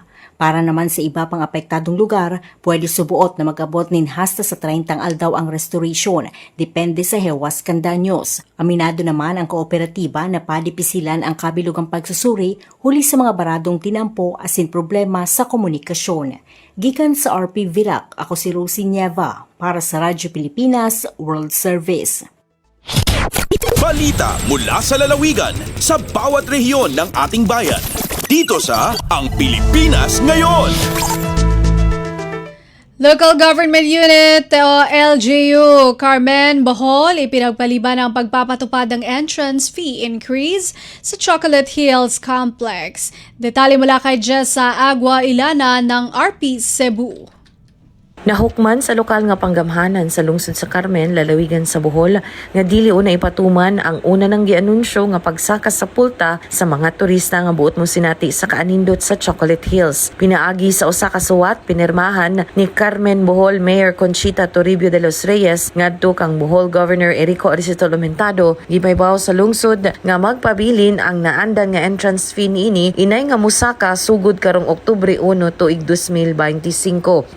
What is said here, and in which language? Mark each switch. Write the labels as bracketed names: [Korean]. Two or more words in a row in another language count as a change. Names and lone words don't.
[Bikol] Para naman sa iba pang apektadong lugar, pwede subuot na mag-abot nin hasta sa 30 aldaw ang restoration, depende sa hewas kan danyos. Aminado naman ang kooperatiba na padipisilan ang kabilugang pagsusuri huli sa mga baradong tinampo asin problema sa komunikasyon. Gikan sa RP Virac, ako si Rosie Nieva para sa Radyo Pilipinas World Service. [Filipino] Balita mula sa lalawigan sa bawat rehiyon ng ating bayan. Dito sa Ang Pilipinas Ngayon. Local Government Unit o LGU Carmen Bohol ipinagpaliban ang pagpapatupad ng [English] entrance fee increase [Filipino] sa Chocolate Hills Complex. Detalye mula kay Jessa Agua Ilana ng RP Cebu. [Cebuano] Nahukman sa lokal nga panggamhanan sa lungsod sa Carmen, lalawigan sa Bohol, nga dili una ipatuman ang una nang gianunsyo nga pagsaka sa pulta sa mga turista nga buot mo sinati sa kaanindot sa Chocolate Hills. Pinaagi sa usa ka suwat pinirmahan ni Carmen Bohol Mayor Conchita Toribio de los Reyes ngadto kang Bohol Governor Erico Aristito Lumentado gibaybaw sa lungsod nga magpabilin ang naandan nga [English] entrance fee [Cebuano] niini inay nga musaka sugod karong Oktubre 1 tuig 2025.